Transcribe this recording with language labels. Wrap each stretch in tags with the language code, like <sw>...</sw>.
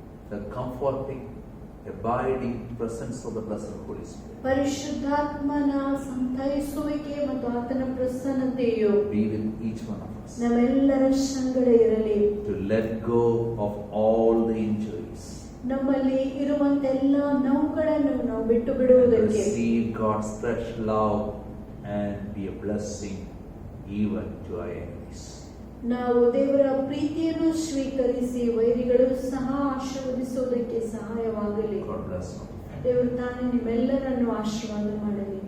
<en>the comforting, abiding presence of the blessed Holy Spirit</en> <kn>ಪರಿಶುದ್ಧಾತ್ಮನ ಸಂತೈಸುವಿಕೆ ಮತ್ತು ಆತನ ಪ್ರಸನ್ನತೆಯು</kn> <en>be with each one of us,</en> <kn>ನಮ್ಮೆಲ್ಲರ ಸಂಗಡ ಇರಲಿ.</kn> <en>to let go of all the injuries,</en> <kn>ನಮ್ಮಲ್ಲಿ ಇರುವಂತೆಲ್ಲ ನೋವುಗಳನ್ನು ನಾವು ಬಿಟ್ಟು</kn> <en>and</en> <kn>ಬಿಡುವುದಕ್ಕೆ,</kn> <en>receive God's fresh love and be a blessing even to our enemies.</en> <kn>ನಾವು ದೇವರ ಪ್ರೀತಿಯನ್ನು ಸ್ವೀಕರಿಸಿ ವೈರಿಗಳು ಸಹ ಆಶೀರ್ವದಿಸುವುದಕ್ಕೆ ಸಹಾಯವಾಗಲಿ.</kn> <en>God bless you.</en> <kn>ದೇವರು ತಾನೇ ನಿಮ್ಮೆಲ್ಲರನ್ನು ಆಶೀರ್ವಾದ ಮಾಡಲಿ.</kn>